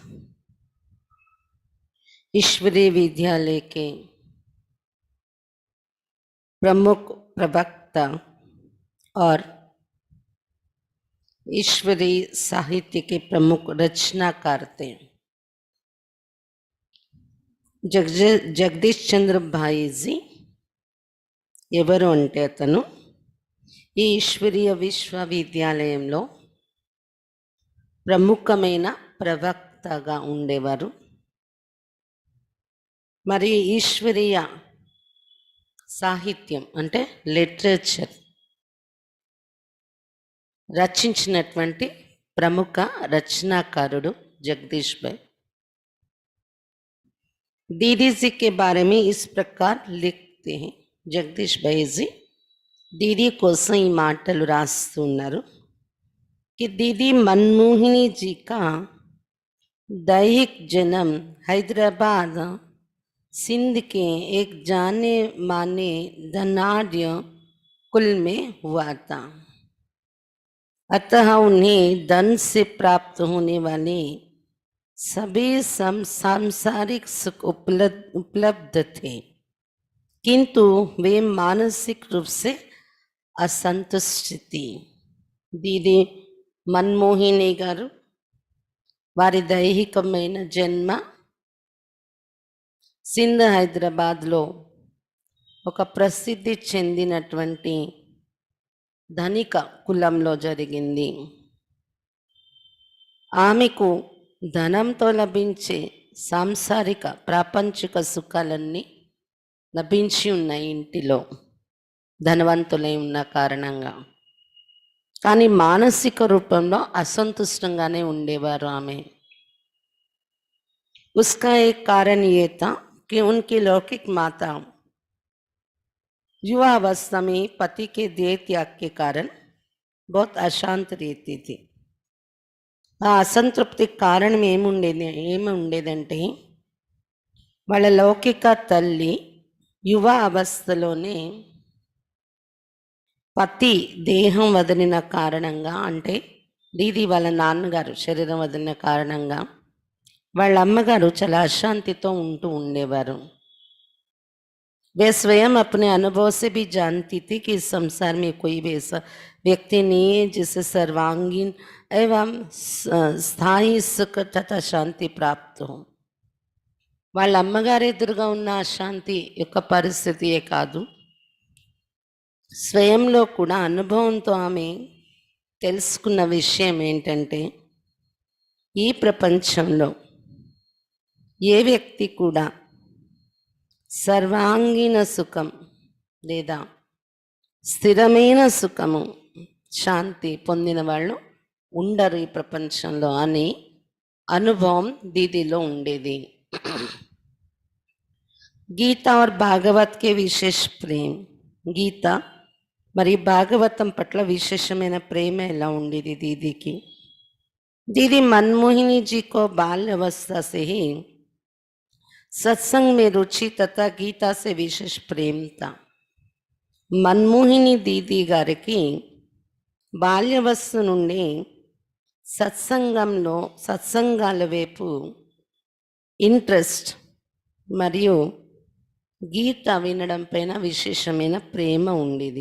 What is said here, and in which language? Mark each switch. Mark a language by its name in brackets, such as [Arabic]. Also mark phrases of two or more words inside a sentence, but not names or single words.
[Hindi] ईश्वरीय विद्यालय के प्रमुख प्रवक्ता और ईश्वरीय साहित्य के प्रमुख रचनाकार थे। [Telugu] जगदीश चंद्र भाई जी ఎవరు అంటే అతను ఈ ఈశ్వరీయ విశ్వవిద్యాలయంలో ప్రముఖమైన ప్రవక్తగా ఉండేవారు. మరియు ఈశ్వరీయ సాహిత్యం అంటే లిటరేచర్ రచించినటువంటి ప్రముఖ రచనాకారుడు జగదీష్ భాయ్. [Hindi] दीदी जी के बारे में इस प्रकार लिखते हैं. जगदीश भाई जी दीदी [Telugu] కోసం ఈ మాటలు రాస్తున్నారు [Hindi] कि दीदी मनमोहिनी जी का दैहिक जन्म हैदराबाद सिंध के एक जाने माने धनाढ्य कुल में हुआ था. अतः उन्हें धन से प्राप्त होने वाले सभी सांसारिक सुख उपलब्ध थे, किंतु वे मानसिक रूप से असंतुष्ट थी. [Telugu] दीदी मनमोहिनी गारू వారి దైహికమైన జన్మ సింధ్ హైదరాబాద్లో ఒక ప్రసిద్ధి చెందినటువంటి ధనిక కులంలో జరిగింది. ఆమెకు ధనంతో లభించే సాంసారిక ప్రాపంచిక సుఖాలన్నీ లభించి ఉన్నాయి ఇంటిలో, ధనవంతులై ఉన్న కారణంగా. కానీ మానసిక రూపంలో అసంతుష్టంగానే ఉండేవారు ఆమె. [Hindi] उसका एक कारण ये था कि उनकी लौकिक माता युवा अवस्था में पति के देह त्याग के कारण बहुत अशांत रहती थी. [Telugu] ఆ అసంతృప్తి కారణం ఏముండేదంటే వాళ్ళ లౌకిక తల్లి యువ అవస్థలోనే పతి దేహం వదిలిన కారణంగా, అంటే దీది వాళ్ళ నాన్నగారు శరీరం వదిలిన కారణంగా వాళ్ళ అమ్మగారు చాలా అశాంతితో ఉండేవారు. [Hindi] वे स्वयं अपने अनुभव से भी जानती थी कि इस संसार में कोई भी ऐसा व्यक्ति नहीं है जिसे सर्वांगीण एवं स्थायी सुख तथा शांति प्राप्त हो. [Telugu] వాళ్ళ అమ్మగారు ఎదురుగా ఉన్న అశాంతి యొక్క పరిస్థితియే కాదు, స్వయంలో కూడా అనుభవంతో ఆమె తెలుసుకున్న విషయం ఏంటంటే ఈ ప్రపంచంలో ఏ వ్యక్తి కూడా సర్వాంగీణ సుఖం లేదా స్థిరమైన సుఖము శాంతి పొందిన వాళ్ళు ఉండరు ఈ ప్రపంచంలో అని అనుభవం దీదిలో ఉండేది. [Hindi] गीता और भागवत के विशेष प्रेम, [Telugu] గీత మరి భాగవతం పట్ల విశేషమైన ప్రేమ ఎలా ఉండేది దీదీకి. [Hindi] दीदी मनमोहिनी जी को बाल्य अवस्था से ही सत्संग में रुचि तथा गीता से विशेष प्रेम था. [Telugu] मनमोहिनी दीदी గారికి బాల్యవస్థ నుండి సత్సంగాల వైపు ఇంట్రెస్ట్ మరియు గీత వినడం పైన విశేషమైన ప్రేమ ఉండేది.